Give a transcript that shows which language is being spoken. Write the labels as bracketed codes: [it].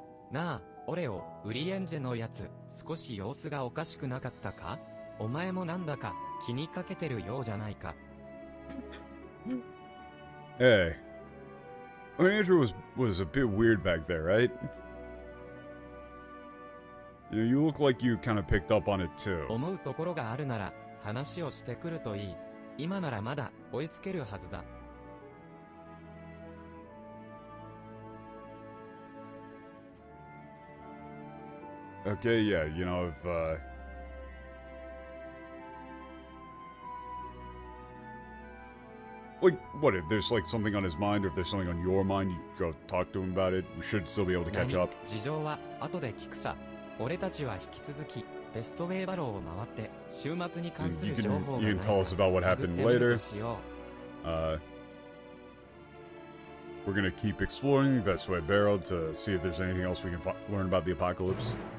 [ja] なあ、オレオ、ウリエンジェのやつ、少し様子がおかしくなかったか？お前もなんだか気にかけてるようじゃないか。 [en] Hey. Urianger was a bit weird back there, right? You look like you kind of picked up on it too. [ja] 思うところがあるなら話をしてくるといい。今ならまだ追いつけるはずだ。 [en] Okay, yeah, you know, if, like, what, if there's, like, something on his mind, or if there's something on your mind, you go talk to him about it. We should still be able to catch up. [ja] 事情は後で聞くさ。俺たちは引き続き、ベストウェイバローを回って、週末に関する情報がないか [en] You can tell us about what [ja] 探って [en] happened [ja] みるとしよう。 [en] We're gonna keep exploring Best Way Barrow to see if there's anything else we can learn about the apocalypse.